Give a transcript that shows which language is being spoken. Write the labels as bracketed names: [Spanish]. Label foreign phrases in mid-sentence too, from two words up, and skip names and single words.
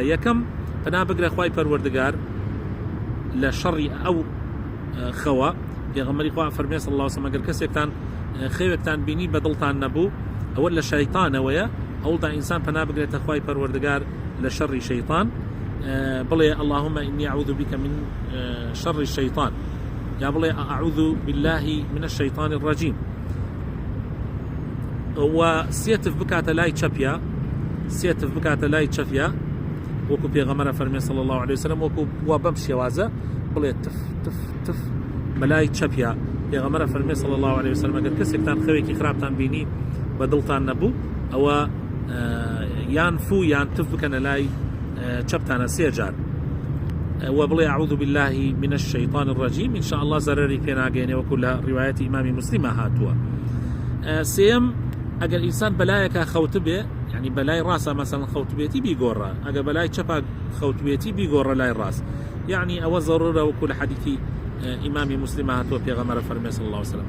[Central Kurdish] یەکەم پەنا بگرە خوای پەروەردگار لە شەڕی ئەو خەوە. پێغەمبەری خوا فەرمێ [Arabic] صلی الله علیه وسلم [Central Kurdish] ئەگەر کەسێکتان خەوێکتان بینی بە دڵتان نەبوو ئەوە لە شەیطانەوەیە، هەوڵدا ئینسان پەنا بگرێتە خوای پەروەردگار لە شەڕی شەیطان، بڵێ [Arabic] اللهم إني أعوذ بك من شر الشيطان، [Central Kurdish] یا بڵێ [Arabic] أعوذ بالله من الشيطان الرجيم، [Central Kurdish] و سێتف بکاتە لای چەپیا، سێتف بکاتە لای چەپیا، وەکو پێغەمبەر فەرمێ [Arabic] صلی الله عليه وسلم، [Central Kurdish] وەکو وا بەم شێوازە بڵێ تف تف تف بەلای چەپیا. پێغەمبەر فەرمێ [Arabic] صلی الله عليه وسلم [Central Kurdish] ئەگەر کەسێکتان خەوێکی خراپتان بینی بە دڵتان نەبوو ئەوە یان فو یان تف بکەنە لای چەپتانە سێ جار و بڵێ [Arabic] أعوذ بالله من الشيطان الرجيم، إن شاء الله [Central Kurdish] زەرەری پێ ناگەێنێ، وەکو لە ڕیوایەتی ئیمامی مسلمە هاتووە. سێم ئەگەر ئینسان بەلایەکە خەوت بێ، یعنی بەلای ڕاستە مەسەڵەن خەوت بێتی بیگۆڕە، ئەگەر بەلای چەپە خەوت بێتی بیگۆڕە لای ڕاست، یعنی ئەوە زەڕورە، وەکو لە حەدیثی ئیمامی مسلمە هاتووە پێغەمبەر فەرمێ [Arabic] صلی الله علیه وسلم.